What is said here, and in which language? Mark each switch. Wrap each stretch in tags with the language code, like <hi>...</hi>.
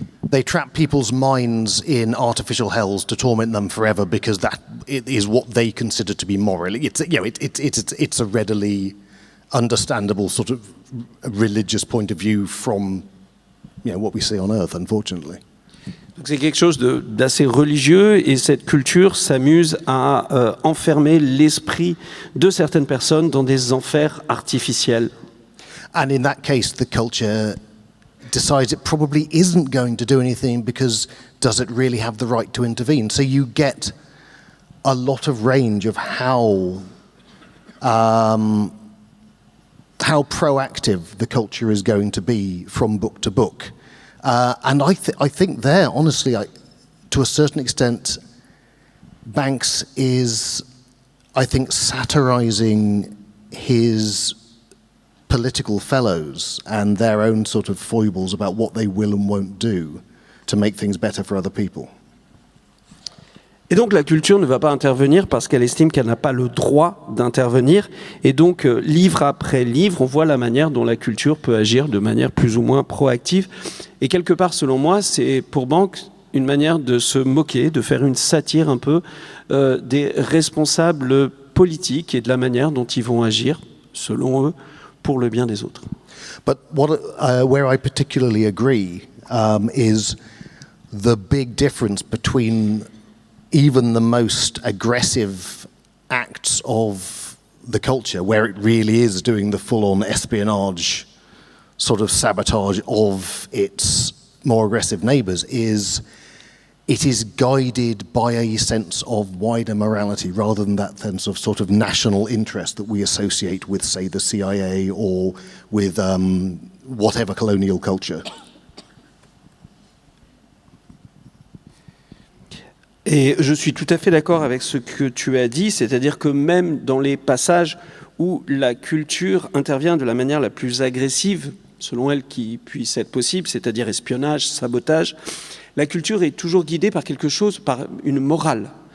<en>They trap people's minds in artificial hells to torment them forever because that is what they consider to be moral. It's a readily understandable sort of religious point of view from what we see on Earth, unfortunately.</en> <fr>Donc c'est quelque chose d'assez religieux et cette culture s'amuse à enfermer l'esprit de certaines personnes dans des enfers artificiels.</fr> <en>And in that case, the culture decides it probably isn't going to do anything because does it really have the right to intervene? So you get a lot of range of how proactive the culture is going to be from book to book. And I think there, honestly, to a certain extent, Banks is, I think, satirizing his political fellows and their own sort of foibles about what they will and won't do to make things better for other people.</en> <fr>Et donc la culture ne va pas intervenir parce qu'elle estime qu'elle n'a pas le droit d'intervenir. Et donc livre après livre, on voit la manière dont la culture peut agir de manière plus ou moins proactive. Et quelque part, selon moi, c'est pour Banks une manière de se moquer, de faire une satire un peu des responsables politiques et de la manière dont ils vont agir, selon eux, pour le bien des autres.</fr> <en>But where I particularly agree is the big difference between even the most aggressive acts of the culture, where it really is doing the full-on espionage sort of sabotage of its more aggressive neighbours, is it is guided by a sense of wider morality rather than that sense of sort of national interest that we associate with, say, the CIA or with whatever colonial culture.</en> <fr>Et je suis tout à fait d'accord avec ce que tu as dit, c'est-à-dire que même dans les passages où la culture intervient de la manière la plus agressive, selon elle qui puisse être possible, c'est-à-dire espionnage, sabotage, la culture est toujours guidée par quelque chose, par une morale.</fr>